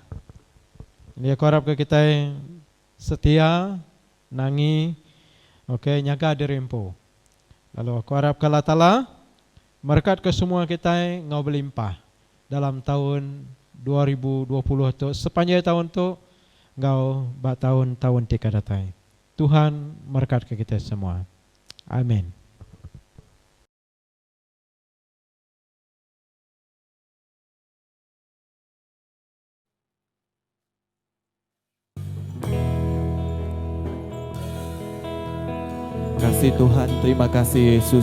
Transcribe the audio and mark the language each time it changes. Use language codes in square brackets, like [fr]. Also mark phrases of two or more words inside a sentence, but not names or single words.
[iba] Jadi aku harap ke kita setia nangi okey nyaga dirempo. Lalu aku harap ke Allah Taala berkat ke semua kita ngau berlimpah dalam tahun 2020 tu sepanjang tahun tu ngau ba tahun-tahun tika datang. Tuhan berkat ke kita semua. Amin. Kasih Tuhan, terima kasih Yesus.